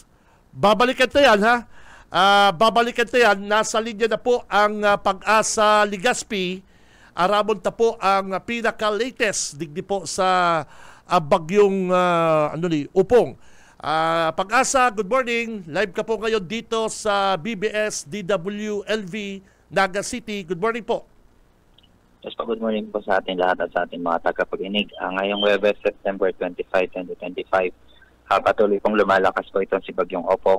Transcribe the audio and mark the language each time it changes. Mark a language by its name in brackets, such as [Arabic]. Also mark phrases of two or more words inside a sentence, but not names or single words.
[Filipino] Babalikan na yan, ha? Babalikan na yan. Nasa linya na po ang Pag-asa Legazpi. [Bikol] Aramon ta po ang pinaka-latest digdi po sa bagyong Upong. [Filipino] Pag-asa, [English] good morning. [Filipino] Live ka po ngayon dito sa BBS DWLV Naga City. [English] Good morning po. [Filipino] Yes po, [English] good morning [Filipino] po sa ating lahat at sa ating mga tagapaginig. Ngayong Webes, September 25, 2025, patuloy pong lumalakas po itong si Bagyong Opong.